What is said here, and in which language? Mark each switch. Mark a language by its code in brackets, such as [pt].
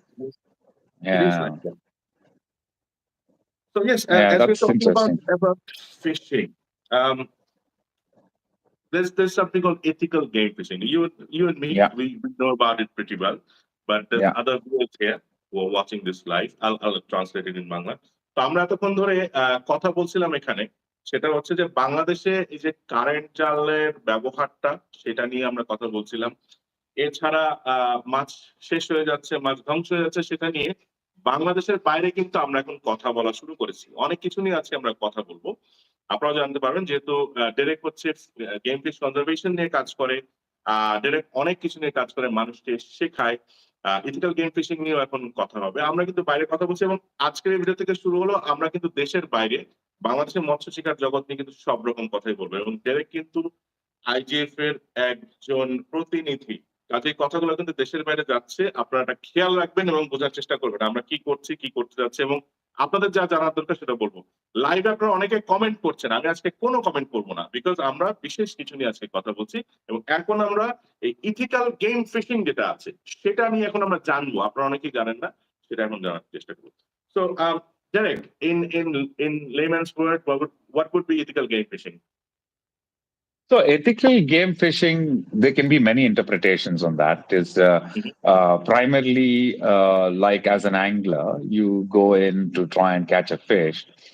[en] It is like that. So yes, Yeah, as we're that's talking interesting. about fishing, there's something called ethical game fishing. You and me, we know about it pretty well. But there's other viewers here who are watching this live. I'll translate it in Bangla. [bn] তো আমরা এতক্ষণ ধরে কথা বলছিলাম এখানে, সেটা হচ্ছে যে বাংলাদেশে এই যে কারেন্ট জালের ব্যবহারটা সেটা নিয়ে আমরা কথা বলছিলাম। এছাড়া মাছ শেষ হয়ে যাচ্ছে, মাছ ধ্বংস হয়ে যাচ্ছে, সেটা নিয়ে বাংলাদেশের বাইরে কিন্তু আমরা এখন কথা বলা শুরু করেছি। অনেক কিছু নিয়ে আজকে আমরা কথা বলবো। আপনারা জানতে পারবেন যেহেতু ডেরেক হচ্ছে গেম ফিশ কনজারভেশন নিয়ে কাজ করে, ডেরেক অনেক কিছু নিয়ে কাজ করে, মানুষকে শেখায়। ইথিক্যাল গেম ফিশিং নিয়েও এখন কথা হবে। আমরা কিন্তু বাইরে কথা বলছি এবং আজকের এই ভিডিও থেকে শুরু হলো আমরা কিন্তু দেশের বাইরে বাংলাদেশের মৎস্য শিকার জগৎ নিয়ে কিন্তু সব রকম কথাই বলবো এবং ডেরেক কিন্তু আইজিএফ এর একজন প্রতিনিধি। কাজে কথাগুলো কিন্তু দেশের বাইরে যাচ্ছে, আপনারা এটা খেয়াল রাখবেন এবং বোঝার চেষ্টা করবেন আমরা কি করছি, কি করতে যাচ্ছে এবং আপনাদের যা জানার দরকার সেটা বলবো। লাইভে আপনারা অনেকে কমেন্ট করছেন, আমি আজকে কোনো কমেন্ট করবো না, বিকজ আমরা বিশেষ কিছু নিয়ে আজকে কথা বলছি এবং এখন আমরা এই ইথিক্যাল গেম ফিশিং যেটা আছে সেটা নিয়ে এখন আমরা জানবো। আপনারা অনেকেই জানেন না, সেটা এখন জানার চেষ্টা করবো। [en] So Derek, in layman's word, what would be ethical game fishing? So ethical game fishing, there can be many interpretations on that. Is primarily like as an angler, you go in to try and catch a fish.